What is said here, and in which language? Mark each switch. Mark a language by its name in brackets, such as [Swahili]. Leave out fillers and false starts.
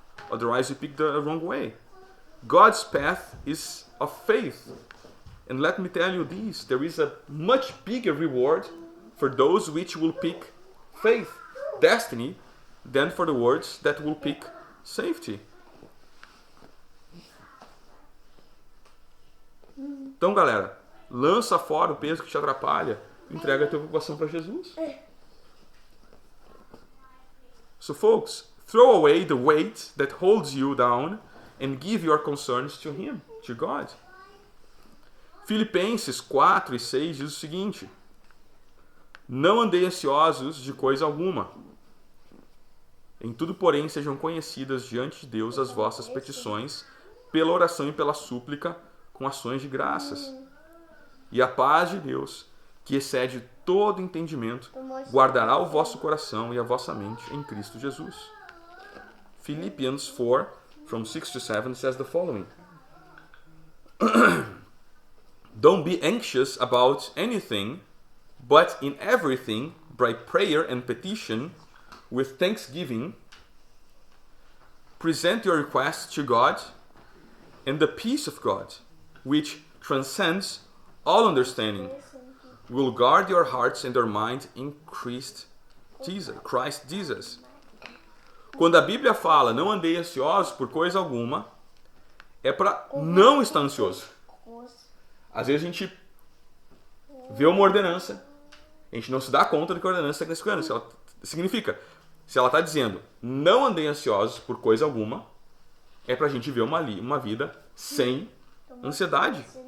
[English] Otherwise we pick the wrong way. God's path is of faith. And let me tell you this, there is a much bigger reward for those which will pick faith, destiny, than for the words that will pick safety. [Portuguese] Então, galera, lança fora o peso que te atrapalha, entrega a tua preocupação para Jesus. [English] So, folks, throw away the weight that holds you down and give your concerns to Him, to God. [Portuguese] Filipenses 4 e 6 diz o seguinte: não andei ansiosos de coisa alguma. Em tudo, porém, sejam conhecidas diante de Deus as vossas petições, pela oração e pela súplica, com ações de graças. E a paz de Deus, que excede todo entendimento, guardará o vosso coração e a vossa mente em Cristo Jesus. [English] Philippians 4, from 6 to 7, says the following: Don't be anxious about anything, but in everything, by prayer and petition, with thanksgiving, present your request to God, and the peace of God, which transcends all understanding, will guard your hearts and your mind in Christ Jesus. [Portuguese] Quando a Bíblia fala não andei ansiosos por coisa alguma, é para não estar ansioso. Às vezes a gente vê uma ordenança, a gente não se dá conta do que a ordenança está significando. Significa, se ela está dizendo não andei ansiosos por coisa alguma, é para a gente ver uma vida sem ansiedade.